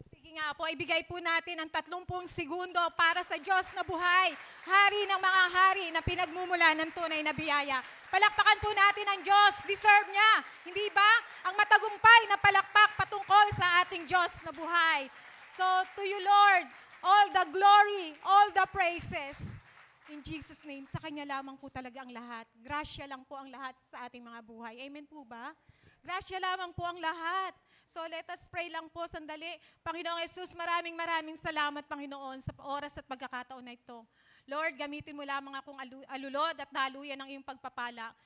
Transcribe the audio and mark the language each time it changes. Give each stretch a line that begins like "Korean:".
Filipino: Sige nga po, ibigay po natin ang 30 segundo para sa Diyos na buhay. Hari ng mga hari na pinagmumula ng tunay na biyaya. Palakpakan po natin ang Diyos. Deserve niya. Hindi ba? Ang matagumpay na palakpak patungkol sa ating Diyos na buhay.
English: So, to you, Lord, all the glory, all the praises. In Jesus' name,
Filipino: sa Kanya lamang po talaga ang lahat. Grasya lang po ang lahat sa ating mga buhay. Amen po ba? Grasya lamang po ang lahat.
English: So let us pray
Filipino: lang po sandali. Panginoong Jesus, maraming salamat, Panginoon, sa oras at pagkakataon na ito. Lord, gamitin mo lamang akong alulod at daluyan ng iyong pagpapala.